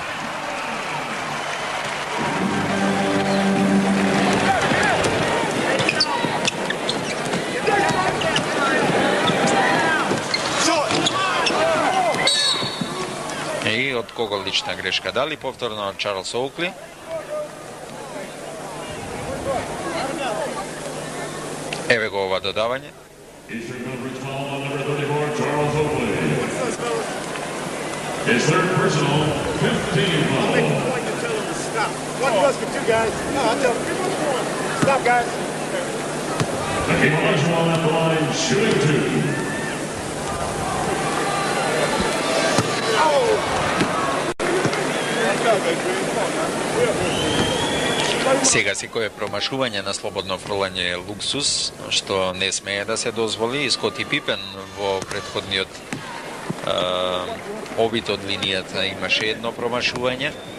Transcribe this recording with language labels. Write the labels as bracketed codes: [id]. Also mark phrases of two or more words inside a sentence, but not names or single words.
[mk] И од кого лична грешка? Дали повторно од Чарлс Оукли? Еве го ова додавање. [en] Eastern Conference foul on number 34, Charles Oakley. His third personal, 15 foul. One plus for two guys. No, I'll tell them. Stop, guys. Hakeem Olajuwon at the line, shooting 2. [mk] Сега секое промашување на слободно фрлање е луксус, што не смее да се дозволи. Скоти Пипен во претходниот обид од линијата имаше едно промашување.